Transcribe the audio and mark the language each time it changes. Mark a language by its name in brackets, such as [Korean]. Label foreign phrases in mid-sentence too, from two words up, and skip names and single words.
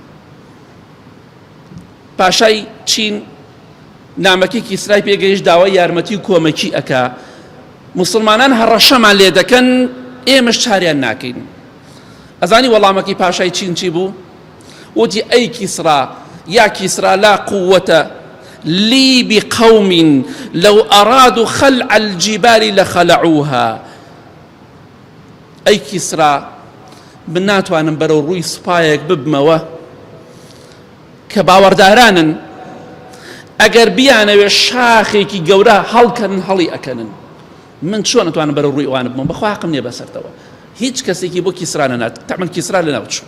[Central Kurdish] پاشای چین نامەکەی کیسرای پێگەیشت، داوای یارمەتی و کۆمەکی ئەکا. مسلمانان هەڕەشەمان لێ دەکەن، ئێمەش چاریان ناکەین. ئەزانی وەڵامەکەی پاشای چین چی بوو؟ وتی ئەی کیسرا، [Arabic] یا کیسرا لا قووەتە لي بقوم لو أرادوا خلع الجبال لخلعوها. [Central Kurdish] أي كسرى من ناتوانم بەرەو ڕووی سوپایەک ببمەوە کە باوەڕدارانن، ئەگەر بیانەوێ شاخێکی گەورە هەڵکەن هەڵی ئەکەنن، من چۆن نتوانم بەرەو ڕووی ئەوانە بمەوە؟ بەخوا حەقم نییە بەسەرتەوە. هیچ کەسێکی بۆ کیسرا نەنات، تەعمەن کیسرا لەناو چوو.